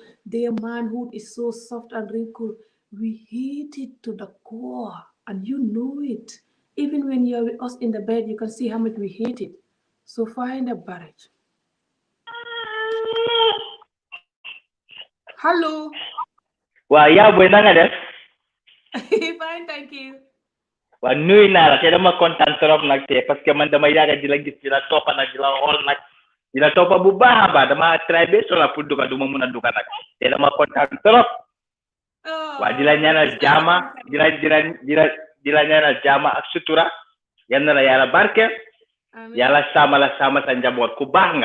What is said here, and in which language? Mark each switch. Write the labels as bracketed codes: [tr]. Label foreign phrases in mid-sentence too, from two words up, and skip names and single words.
[en] Their manhood is so soft and wrinkled. We hate it to the core. And you know it. Even when you're with us in the bed, you can see how much we hate it. So find a barrage. Hello. [wo] Waa yaa booy na nga def. [en] Fine, thank you. [wo] Waa nuyu naa la te dama kontaan trop nag te [fr] parce que [wo] man dama yàgg di la gis di la toppa nag di la xool nag di la toppa bu baax a baax dama try ba sola pour duga duma mun a duga nag te dama kontaan trop. Waa di la ñaanal jaama di la ñaanal jaama ak sutura yal na la yàlla barke yàlla saama la saama sa njaboot ku baax nga.